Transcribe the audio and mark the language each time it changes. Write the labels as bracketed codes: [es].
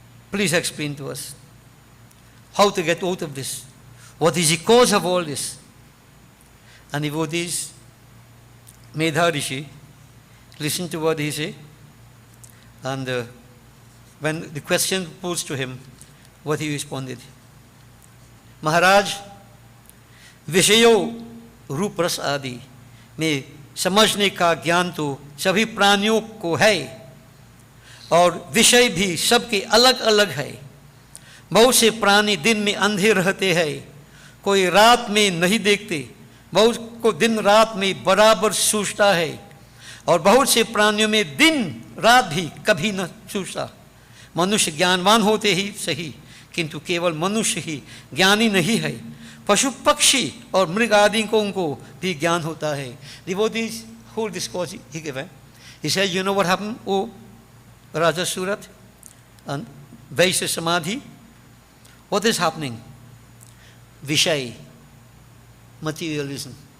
[en] Please explain to us how to get out of this. What is the cause of all this? And devotees, Medha Rishi, listen to what he said. And when the question posed to him, what he responded. [hi] Maharaj, विषयों रूप रस आदि में समझने का ज्ञान तो सभी प्राणियों को है और विषय भी सबके अलग अलग है। बहुत से प्राणी दिन में अंधे रहते हैं, कोई रात में नहीं देखते, बहुत को दिन रात में बराबर सूझता है और बहुत से प्राणियों में दिन रात भी कभी न सूझता। मनुष्य ज्ञानवान होते ही सही, किंतु केवल मनुष्य ही ज्ञानी नहीं है, पशु पक्षी और मृग आदि को उनको भी ज्ञान होता है। [en] Devotees who discourse he gave. He said, you know what happened, O Raja Surat and Vaishya Samadhi? What is happening? Vishay, materialism.